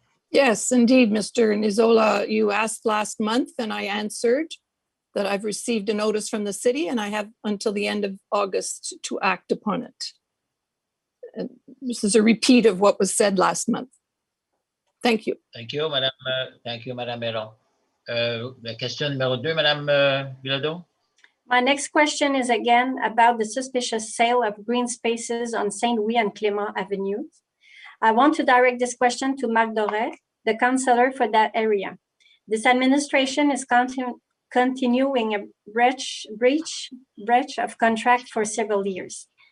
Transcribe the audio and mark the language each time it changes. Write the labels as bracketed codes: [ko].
[en] Yes, indeed, Mr. Nizola, you asked last month and I answered that I've received a notice from the city and I have until the end of August to act upon it. And this is a repeat of what was said last month. Thank you. Thank you, Madame Herron. [fr] La question numéro 2, Madame Bilodeau. [en] My next question is again about the suspicious sale of green spaces on Saint-Louis and Clément Avenue. I want to direct this question to Marc Doré, the councillor for that area. This administration is continuing a breach of contract for several years.